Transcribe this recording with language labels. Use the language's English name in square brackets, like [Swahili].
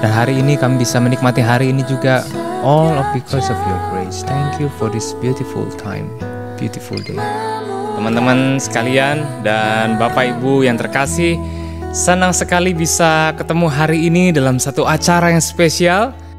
[Indonesian] ini kami bisa menikmati hari ini juga [English] all of because of your grace. Thank you for this beautiful time, beautiful day. [Indonesian] Teman-teman sekalian dan Bapak Ibu yang terkasih, senang sekali bisa ketemu hari ini dalam satu acara yang spesial.